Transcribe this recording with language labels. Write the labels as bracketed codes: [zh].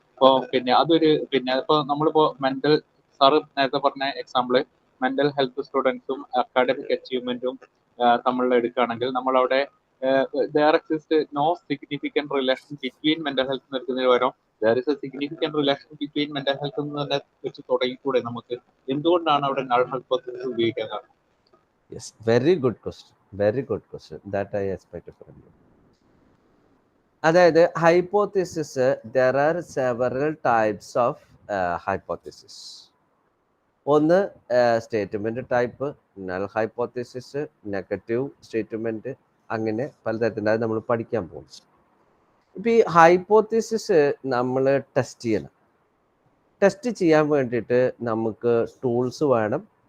[ml] ഇപ്പോ പിന്നെ അതൊരു പിന്നെ ഇപ്പൊ നമ്മളിപ്പോ മെന്റൽ, സാറ് നേരത്തെ പറഞ്ഞ എക്സാമ്പിള് മെന്റൽ ഹെൽത്ത് സ്റ്റുഡൻസും അക്കാഡമിക് അച്ചീവ്മെന്റും തമ്മിൽ എടുക്കുകയാണെങ്കിൽ നമ്മളവിടെ [en] there exists no significant relation between mental health [ml] എന്ന് എടുക്കുന്നതിന് പകരം [en] there is a significant relation between mental health [ml] എന്ന് തന്നെ വെച്ച് തുടങ്ങിക്കൂടെ നമുക്ക്? എന്തുകൊണ്ടാണ് അവിടെ നൾ ഹൈപ്പോത്തസിസ് ഉപയോഗിക്കാൻ കാരണം? [en] Yes, very good question. Very good question. That I expected from you. [ml] അതായത് hypothesis, [en] there are several types of hypothesis. [ml] ഒന്ന് statement type, null hypothesis, negative statement, അങ്ങനെ പലതരത്തിൻ്റെ നമ്മൾ പഠിക്കാൻ പോകും. ഇപ്പം ഈ ഹൈപ്പോത്തിസിസ് നമ്മൾ ടെസ്റ്റ് ചെയ്യണം. ടെസ്റ്റ് ചെയ്യാൻ വേണ്ടിയിട്ട് നമുക്ക് ടൂൾസ് വേണം.